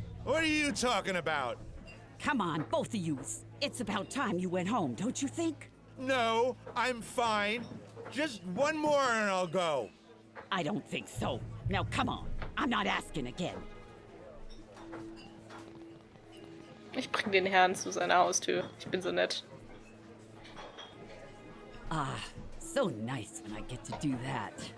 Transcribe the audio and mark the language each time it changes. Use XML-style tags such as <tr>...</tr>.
<en>What are you talking about? Come on, both of yous. It's about time you went home, don't you think? No, I'm fine. Just one more and I'll go. I don't think so. Now come on, I'm not asking again.</en> <de>Ich bring den Herrn zu seiner Haustür. Ich bin so nett.</de> <en>Ah, so nice when I get to do that.</en>